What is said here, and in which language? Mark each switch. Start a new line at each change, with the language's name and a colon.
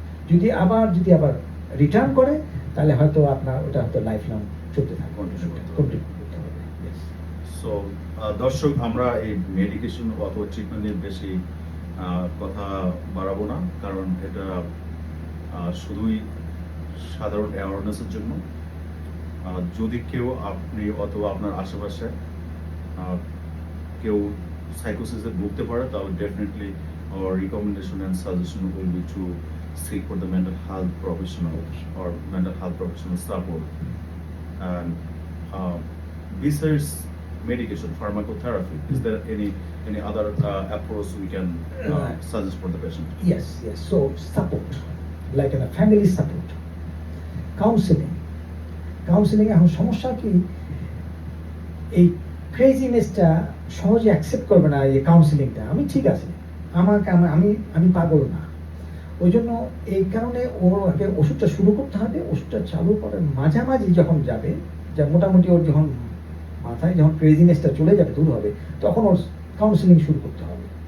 Bangla: যদি আবার রিটার্ন করে, তাহলে হয়তো আপনার ওটা হয়তো লাইফ লং চলতে থাকে, কন্টিনিউ করতে হবে। সো দর্শক, আমরা এই মেডিকেশন অথবা ট্রিটমেন্ট নিয়ে বেশি কথা বাড়াবো না, কারণ এটা শুধুই সাধারণ অ্যাওয়ারনেসের জন্য। যদি কেউ, আপনি অথবা আপনার আশেপাশে কেউ সাইকোসিসে ভুগতে পারে, তাহলে definitely
English: our recommendation and suggestion will be to seek for the mental health professional or mental health professional support. And besides medication, pharmacotherapy, is there any other approach we can suggest for the patient? Yes. So support, like a family support, counseling.
Bangla: এখন সমস্যা কি, এই ক্রেজিনেসটা সহজে accept করবে না এই কাউন্সিলিংটা। আমি ঠিক আছে, আমি পাগল না, ওই জন্য এই কারণে ওর আগে ওষুধটা শুরু করতে হবে। ওষুধটা চালু করার মাঝামাঝি যখন যাবে, যা মোটামুটি ওর যখন মাথায় যখন ক্রেজিনেসটা চলে যাবে, দূর হবে, তখন ওর কাউন্সিলিং শুরু করতে হবে।